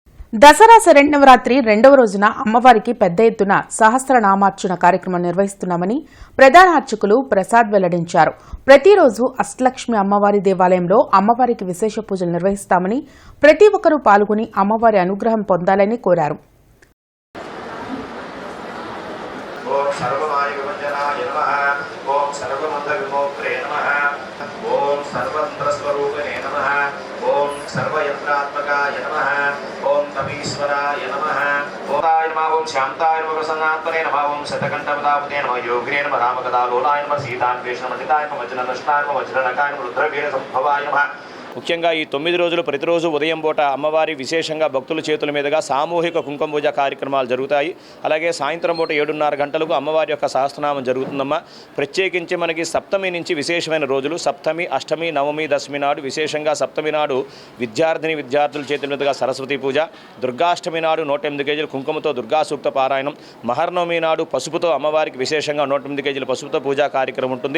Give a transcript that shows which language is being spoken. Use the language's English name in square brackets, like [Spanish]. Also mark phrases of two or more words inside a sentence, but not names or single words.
[Telugu] దసరా శరన్నవరాత్రి రెండవ రోజున అమ్మవారికి పెద్ద ఎత్తున సహస్రనామార్చన కార్యక్రమం నిర్వహిస్తున్నామని ప్రధాన అర్చకులు ప్రసాద్ వెల్లడించారు. ప్రతిరోజు అష్టలక్ష్మి అమ్మవారి దేవాలయంలో అమ్మవారికి విశేష పూజలు నిర్వహిస్తామని, ప్రతి ఒక్కరూ పాల్గొని అమ్మవారి అనుగ్రహం పొందాలని కోరారు. [Sanskrit] सर्वयंत्रात्मकाय नमः ओम तपीश्वराय नमः ओम शांताय नमः प्रसन्नात्मने नमः ओम शतकंठपदापते नमः योगिने नमः रामकथालोलाय नमः सीतान्वेषणमण्डिताय नमः वज्रनष्टाय नमः वज्रनकाय नमः रुद्रवीर संभवाय नमः. [Telugu] ముఖ్యంగా ఈ 9 రోజులు ప్రతిరోజు ఉదయం పూట అమ్మవారి విశేషంగా భక్తుల చేతుల మీదుగా సామూహిక కుంకుమ పూజ కార్యక్రమాలు జరుగుతాయి. అలాగే సాయంత్రం పూట 7:30 గంటలకు అమ్మవారి యొక్క సహస్రనామం జరుగుతుందమ్మా. ప్రత్యేకించి మనకి సప్తమి నుంచి విశేషమైన రోజులు సప్తమి, అష్టమి, నవమి, దశమి నాడు విశేషంగా సప్తమి నాడు విద్యార్థుల చేతుల మీదుగా సరస్వతి పూజ, దుర్గాష్టమి నాడు 108 కేజీల కుంకుమతో దుర్గా సూక్త పారాయణం, మహర్నవమి నాడు పసుపుతో అమ్మవారికి విశేషంగా 108 కేజీల పసుపుతో పూజా కార్యక్రమం ఉంటుంది.